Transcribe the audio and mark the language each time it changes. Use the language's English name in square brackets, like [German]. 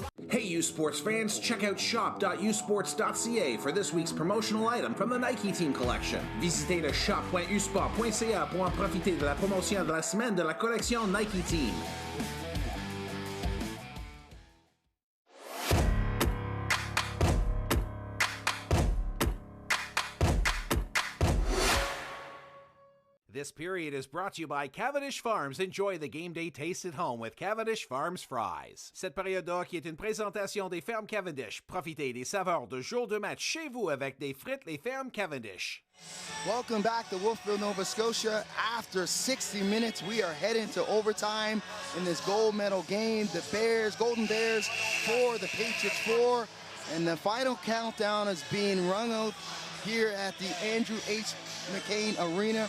[English] Hey U Sports fans, check out shop.usports.ca for this week's promotional item from the Nike Team Collection. [French] Visitez le shop.usport.ca pour en profiter de la promotion de la semaine de la collection Nike Team. [English] This period is brought to you by Cavendish Farms. Enjoy the game day taste at home with Cavendish Farms Fries. [French] Cette période de hockey est une présentation des fermes Cavendish. Profitez des saveurs de jour de match chez vous avec des frites les fermes Cavendish. [English] Welcome back to Wolfville, Nova Scotia. After 60 minutes, we are heading to overtime in this gold medal game. The Bears, Golden Bears 4, the Patriots 4. And the final countdown is being rung out here at the Andrew H. McCain Arena.